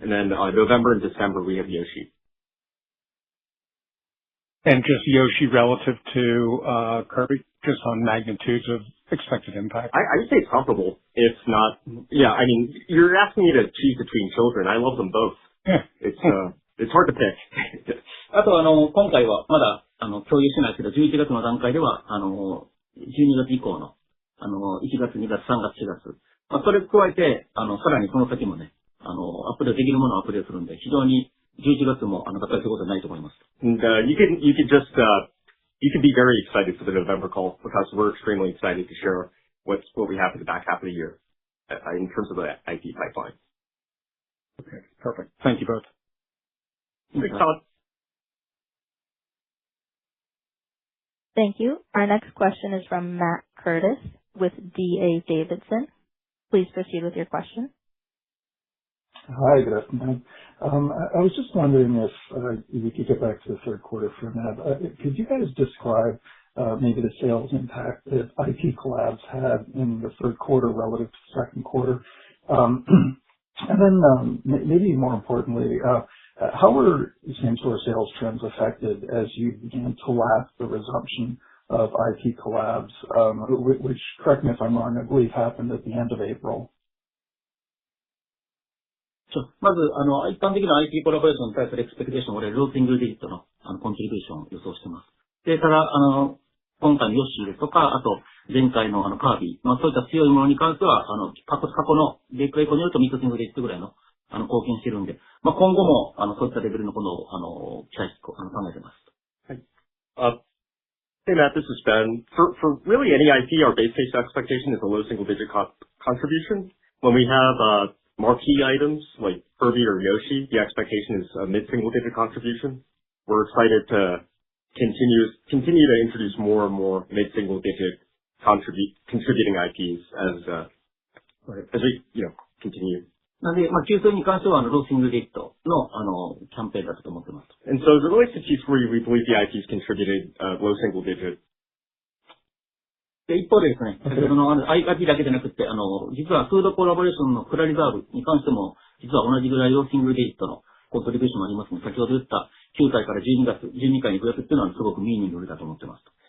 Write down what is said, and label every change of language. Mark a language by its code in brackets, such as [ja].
[en] And then November and December, we have Yoshi. And just Yoshi relative to Kirby, just on magnitudes of expected impact? I would say it's comparable. If not, yeah, I mean, you're asking me to choose between children. I love them both. Yeah. It's hard to pick. [ja] あと今回はまだ、共有してないですけど、11月の段階では、12月以降の、1月、2月、3月、4月。それを加えて、さらにその先もね、アップデートできるものをアップデートするんで、非常に11月も、高いということはないと思います。 [en] And, you can be very excited for the November call because we're extremely excited to share what we have for the back half of the year in terms of the IP pipeline. Okay, perfect. Thank you both. Thanks, Todd. Thank you. Our next question is from Matt Curtis with D.A. Davidson. Please proceed with your question. Hi, good afternoon. I was just wondering if we could get back to the third quarter for a minute. Could you guys describe maybe the sales impact that IP collabs had in the third quarter relative to the second quarter? And then maybe more importantly, how were same-store sales trends affected as you began to lap the resumption of IP collabs, which, correct me if I'm wrong, I believe happened at the end of April? [ja] まず、一般的な IP コラボレーションに対するエクスペクテーション、俺、ローシングルディジットの、コントリビューションを予想してます。で、ただ、今回のヨッシーですとか、あと、前回のカービィ、そういった強いものに関しては、過去のデータレコによるとミッドシングルディジットぐらいの、貢献してるんで、今後も、そういったレベルのものを、期待して考えてます。 [en] Hey Matt, this is Ben. For really any IP, our base case expectation is a low single digit contribution. When we have, marquee items like Kirby or Yoshi, the expectation is a mid-single digit contribution. We're excited to continue to introduce more and more mid-single digit contributing IPs as we, continue. [ja] なんで、Q3 に関しては、ローシングルディジットの、キャンペーンだと思ってます。 [en] And so as it relates to Q3, we believe the IPs contributed, low single digit. [ja] で、一方でですね、先ほどのIP だけでなくて、実はフードコラボレーションのクラリザーブに関しても、実は同じぐらいのシングルデジットのコントリビューションもありますので、先ほど言った9回から12回に増やすっていうのはすごくミーニングだと思ってます。